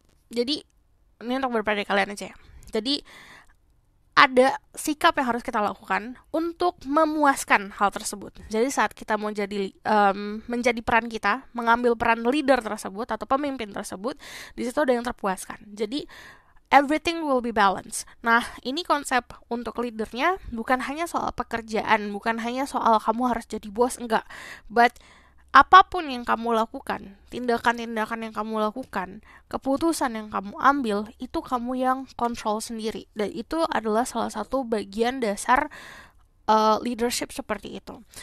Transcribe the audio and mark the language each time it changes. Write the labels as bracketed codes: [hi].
[id] Jadi ini untuk beberapa dari kalian aja ya. Jadi ada sikap yang harus kita lakukan untuk memuaskan hal tersebut. Jadi saat kita mau jadi menjadi peran kita, mengambil peran leader tersebut atau pemimpin tersebut, di situ ada yang terpuaskan. Jadi [en] everything will be balanced. [id] Nah, ini konsep untuk leadernya bukan hanya soal pekerjaan, bukan hanya soal kamu harus jadi bos, enggak. But apapun yang kamu lakukan, tindakan-tindakan yang kamu lakukan, keputusan yang kamu ambil, itu kamu yang kontrol sendiri. Dan itu adalah salah satu bagian dasar leadership seperti itu.